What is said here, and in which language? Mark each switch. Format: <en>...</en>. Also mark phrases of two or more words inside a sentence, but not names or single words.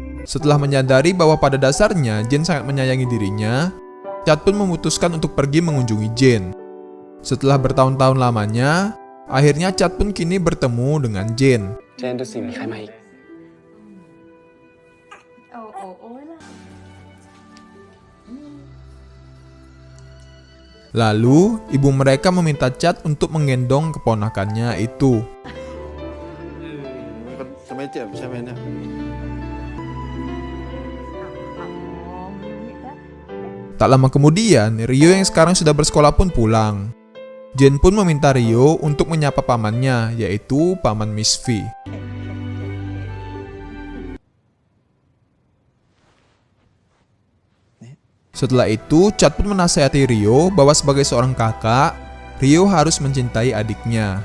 <id>Setelah menyadari bahwa pada dasarnya Jane sangat menyayangi dirinya, Chad pun memutuskan untuk pergi mengunjungi Jane. Setelah bertahun-tahun lamanya, akhirnya Chad pun kini bertemu dengan Jane.</id> <th>เจนดูสิมีใครมาอีก</th> <id>Lalu, ibu mereka meminta Chad untuk menggendong keponakannya itu.</id> <th>จะไม่เจ็บใช่ไหมเนี่ย</th> <id>Tak lama kemudian, Rio yang sekarang sudah bersekolah pun pulang. Jane pun meminta Rio untuk menyapa pamannya, yaitu Paman Miss V. Setelah itu, Chad pun menasihati Rio bahwa sebagai seorang kakak, Rio harus mencintai adiknya.</id>